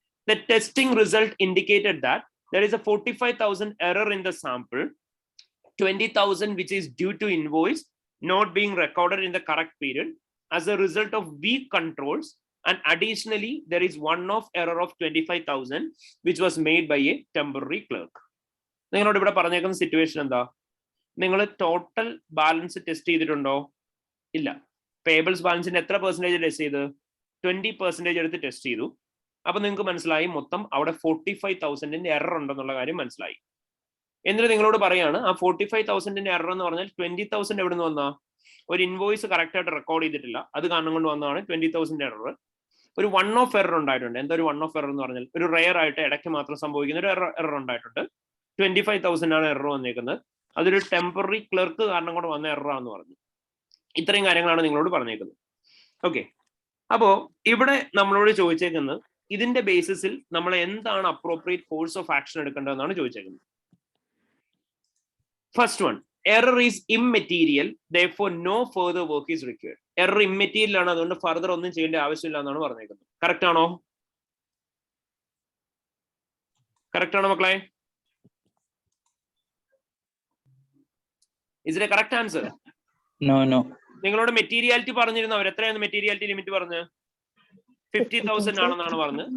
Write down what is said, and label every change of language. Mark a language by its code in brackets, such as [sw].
[en] The testing result indicated that there is a 45,000 error in the sample, 20,000 which is due to invoice not being recorded in the correct period as a result of weak controls, and additionally there is one-off error of 25,000 which was made by a temporary clerk. [ml] നിങ്ങളോട് ഇവിടെ പറഞ്ഞേക്കുന്ന situation എന്താ? നിങ്ങൾ total balance test ചെയ്തിട്ടുണ്ടോ? ഇല്ല. Payables ബാലൻസിന്റെ എത്ര percentage test ചെയ്ത്? 20% എടുത്ത് ടെസ്റ്റ് ചെയ്തു. അപ്പൊ നിങ്ങൾക്ക് മനസ്സിലായി മൊത്തം അവിടെ 45,000 എറർ ഉണ്ടെന്നുള്ള കാര്യം മനസ്സിലായി. എന്നിട്ട് നിങ്ങളോട് പറയാണ് ആ 45,000 എറർ എന്ന് പറഞ്ഞാൽ 20,000 എവിടെ നിന്ന് വന്നാ? ഒരു ഇൻവോയ്സ് കറക്റ്റ് ആയിട്ട് റെക്കോർഡ് ചെയ്തിട്ടില്ല, അത് കാരണം കൊണ്ട് വന്നതാണ് 20,000 എറർ. ഒരു വൺ ഓഫ് എറർ ഉണ്ടായിട്ടുണ്ട്. എന്താ ഒരു വൺ ഓഫ് എറർ എന്ന് പറഞ്ഞാൽ? ഒരു റെയർ ആയിട്ട് ഇടയ്ക്ക് മാത്രം സംഭവിക്കുന്ന ഒരു എറർ ഉണ്ടായിട്ടുണ്ട്. 25,000 ആണ് എറർ വന്നേക്കുന്നത്. അതൊരു ടെമ്പററി ക്ലർക്ക് കാരണം കൊണ്ട് വന്ന എററാന്ന് പറഞ്ഞു. ഇത്രയും കാര്യങ്ങളാണ് നിങ്ങളോട് പറഞ്ഞേക്കുന്നത്. ഓക്കെ. അപ്പോ ഇവിടെ നമ്മളോട് ചോദിച്ചേക്കുന്നത് ഇതിന്റെ ബേസിസിൽ നമ്മൾ എന്താണ് appropriate course of action എടുക്കേണ്ടതെന്നാണ് ചോദിച്ചേക്കുന്നത്. [en] First one, error is immaterial, therefore no further work is required. [ml] Error ഇംമെറ്റീരിയൽ ആണ്, അതുകൊണ്ട് ഫർദർ ഒന്നും ചെയ്യേണ്ട ആവശ്യമില്ല എന്നാണ് പറഞ്ഞേക്കുന്നത്. കറക്റ്റ് ആണോ? Correct ആണോ മക്കളെ? [en] Is it a correct answer? No. [ml] നിങ്ങളോട് മെറ്റീരിയാലിറ്റി പറഞ്ഞിരുന്നു. അവർ എത്രയാണ് മെറ്റീരിയാലിറ്റി ലിമിറ്റ് പറഞ്ഞ്? 50,000 ആണെന്നാണ് പറഞ്ഞത്.